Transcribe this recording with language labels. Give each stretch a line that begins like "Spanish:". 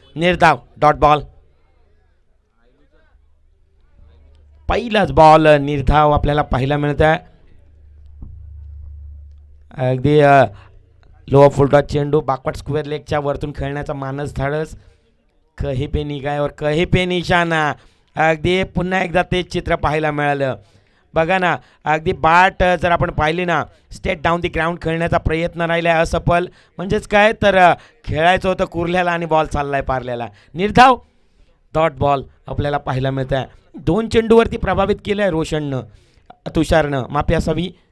Marathi: निर्धाव, dot ball. पहिलाच ball निर्धाव आपल्याला पाहायला मिळत आहे. अगदी लोअर फुलटा चेंडू बॅकवर्ड स्क्वेअर लेगच्या वरतून खेळण्याचा मानस धाडस.
Hindi: कही पे निगाह और कही पे निशाणा.
Marathi: अगदी पुन्हा एकदा तेच चित्र पाहायला मिळालं. बघा ना, अगदी बाट जर आपण पाहिली ना, स्टेट डाऊन दी ग्राउंड खेळण्याचा प्रयत्न राहिला आहे असफल. म्हणजेच काय तर खेळायचं होतं कुर्ल्याला आणि बॉल चाललाय पारल्याला. निर्धाव, डॉट बॉल आपल्याला पाहायला मिळत आहे. 2 चेंडूवरती प्रभावित केलं आहे रोशननं, तुषारनं माफी असावी.